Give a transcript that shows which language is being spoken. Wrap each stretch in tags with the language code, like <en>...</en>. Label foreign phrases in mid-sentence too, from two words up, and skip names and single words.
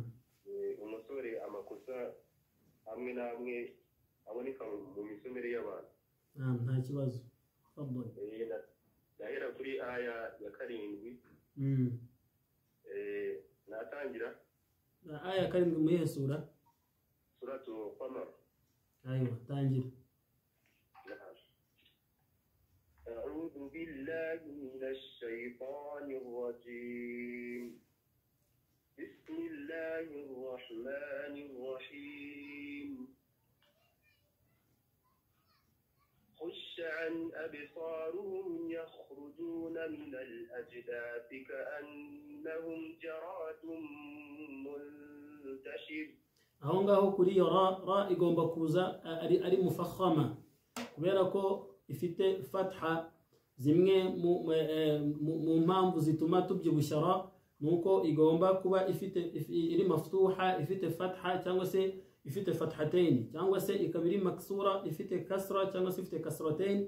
<rw>Umusore amakosa amwe n'amwe aboneka mu misomere y'abantu. Naam, nta kibazo. Fadhali. Nahera kuri aya ya 7. Natangira aya ya 7 muyihe sura?</rw> <ar>سورة القمر.</ar> <rw>Aywa, tangira.</rw> <ar>أعوذ بالله من الشيطان الرجيم. بسم الله الرحمن الرحيم. خش عن أبصارهم يخرجون من الأجداث كأنهم جراد منتشر.</ar> <rw>aho ngaho kuri iyo ra igomba kuza ari mufakhama kubera ko ifite fatha. Zimwe mu mpamvu zituma tubyibushya ra nuko igomba kuba iri maftuha, ifite fatha cyangwa se ifite fathatayn, cyangwa se ikabiri maksura ifite kasra cyangwa se ifite kasratayn.</rw>